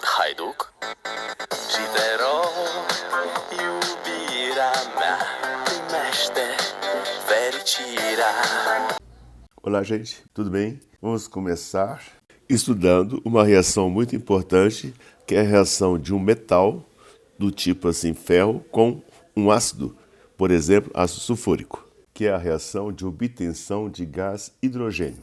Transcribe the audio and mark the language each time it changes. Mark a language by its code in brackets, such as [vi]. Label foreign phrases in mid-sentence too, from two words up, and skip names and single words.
[ro] hajduk. Și te rog, iubirea mea, primește fericirea. [pt] Olá, gente, tudo bem? Vamos começar estudando uma reação muito importante, que é a reação de um metal do tipo assim ferro com um ácido, por exemplo, ácido sulfúrico, que é a reação de obtenção de gás hidrogênio.